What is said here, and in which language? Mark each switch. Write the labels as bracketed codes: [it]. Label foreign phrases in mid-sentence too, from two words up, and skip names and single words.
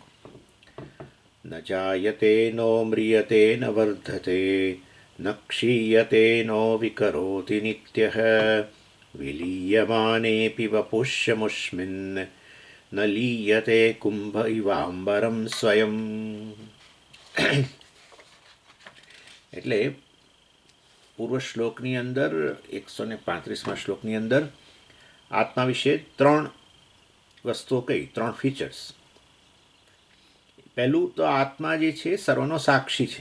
[sa] न जायते नो म्रियते न वर्धते न क्षीयते नो विकरोति नित्यः विलीयमानेऽपि वपुष्यमुष्मिन् न लीयते कुम्भ इवाम्बरं स्वयं। [gu] એટલે પૂર્વ શ્લોકની અંદર 135મા શ્લોકની અંદર આત્મા વિશે ત્રણ વસ્તુઓ કહી, ત્રણ ફીચર્સ. પહેલું તો આત્મા જે છે સર્વનો સાક્ષી છે.